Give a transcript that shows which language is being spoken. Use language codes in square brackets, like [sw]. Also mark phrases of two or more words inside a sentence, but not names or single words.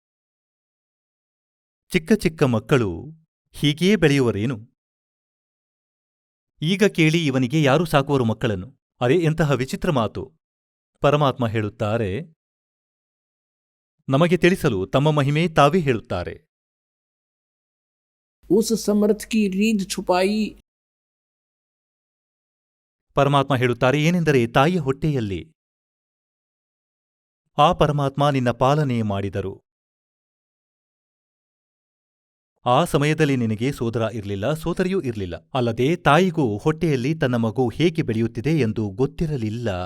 [kn] ಚಿಕ್ಕ ಚಿಕ್ಕ ಮಕ್ಕಳು ಹೀಗೆಯೇ ಬೆಳೆಯುವರೇನು? ಈಗ ಕೇಳಿ, ಇವನಿಗೆ ಯಾರು ಸಾಕುವರು ಮಕ್ಕಳನ್ನು? ಅರೆ, ಎಂತಹ ವಿಚಿತ್ರ ಮಾತು! ಪರಮಾತ್ಮ ಹೇಳುತ್ತಾರೆ, ನಮಗೆ ತಿಳಿಸಲು ತಮ್ಮ ಮಹಿಮೆ ತಾವೇ ಹೇಳುತ್ತಾರೆ. [hi] उस समर्थ की रीढ़ छुपाई. [kn] ಪರಮಾತ್ಮ ಹೇಳುತ್ತಾರೆ, ಏನೆಂದರೆ, ತಾಯಿಯ ಹೊಟ್ಟೆಯಲ್ಲಿ ಆ ಪರಮಾತ್ಮ ನಿನ್ನ ಪಾಲನೆ ಮಾಡಿದರು. ಆ ಸಮಯದಲ್ಲಿ ನಿನಗೆ ಸೋದರ ಇರಲಿಲ್ಲ, ಸೋದರಿಯೂ ಇರಲಿಲ್ಲ. ಅಲ್ಲದೆ ತಾಯಿಗೂ ಹೊಟ್ಟೆಯಲ್ಲಿ ತನ್ನ ಮಗು ಹೇಗೆ ಬೆಳೆಯುತ್ತಿದೆ ಎಂದು ಗೊತ್ತಿರಲಿಲ್ಲ.